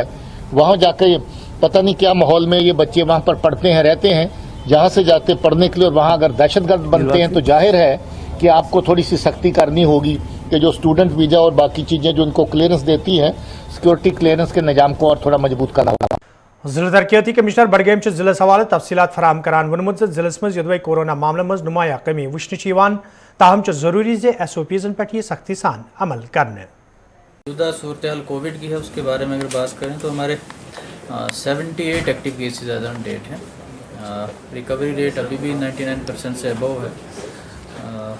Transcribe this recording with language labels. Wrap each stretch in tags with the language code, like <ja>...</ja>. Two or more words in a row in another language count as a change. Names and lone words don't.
<hi>वहाँ जाके पता नहीं क्या माहौल में ये बच्चे वहाँ पर पढ़ते हैं, रहते हैं, जहाँ से जाते पढ़ने के लिए, और वहाँ अगर दहशतगर्द बनते हैं तो जाहिर है कि आपको थोड़ी सी सख्ती करनी होगी कि जो</hi> <en>student visa</en> <hi>और बाकी चीज़ें जो उनको क्लियरेंस देती हैं,</hi> <en>security clearance</en> <hi>के निज़ाम को और थोड़ा मजबूत करना होगा।</hi> <ks>जिला तरक्याती कमिश्नर बडगम जिलस हवाले तफसीलात फराहम करान वोनमुत जिलस मज यदवे कोरोना मामलों में नुमाया कमी वुचन, ताहम जरूरी SOPs पे सख्ती सान अमल करने।</ks> <hi>मौजूदा सूरत हाल कोविड की है, उसके बारे में अगर बात करें तो हमारे 78</hi> <en>active cases as on date</en> <hi>हैं।</hi> <en>recovery rate</en> <hi>अभी भी 99% से अबव है।</hi>